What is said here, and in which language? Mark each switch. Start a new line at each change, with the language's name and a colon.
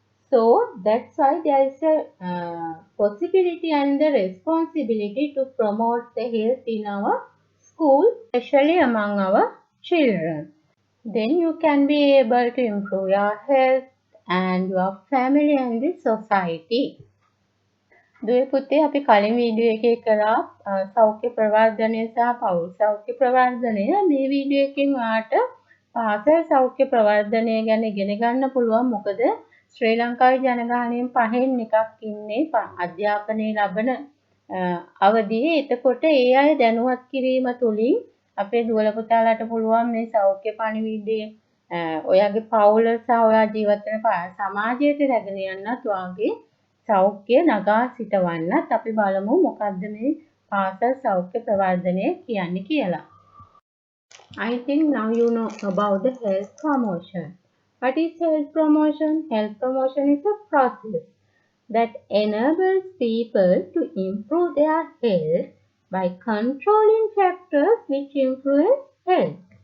English: So that's why there is a possibility and the responsibility to promote the health in our school, especially among our children. Then you can be able to improve your health and your family and the society.
Sinhala: දුවේ පුතේ අපි කලින් video එකේ කරා සෞඛ්‍ය ප්‍රවර්ධනය සහ පෞල් සෞඛ්‍ය ප්‍රවර්ධනය. මේ video එකෙන් ඔයාට පාසල් සෞඛ්‍ය ප්‍රවර්ධනය ගැන ඉගෙන ගන්න පුළුවන්. මොකද ශ්‍රී ලංකාවේ ජනගහනයෙන් 5න් එකක් ඉන්නේ අධ්‍යාපනය ලබන අවධියේ. එතකොට ඒ අය දැනුවත් කිරීම තුලින් අපේ දුවල පුතාලාට පුළුවන් මේ සෞඛ්‍ය පණිවිඩය ඔයාගේ පවුල සහ ඔයා ජීවත් වෙන සමාජයට රැගෙන යන්නත් වාගේ සෞඛ්‍ය නගා සිටවන්නත් අපි බලමු මොකද්ද මේ පාසල් සෞඛ්‍ය ප්‍රවර්ධනය කියන්නේ කියලා.
English: I think now you know about the health promotion. What is health promotion? Health promotion is a process that enables people to improve their health by controlling factors which influence health.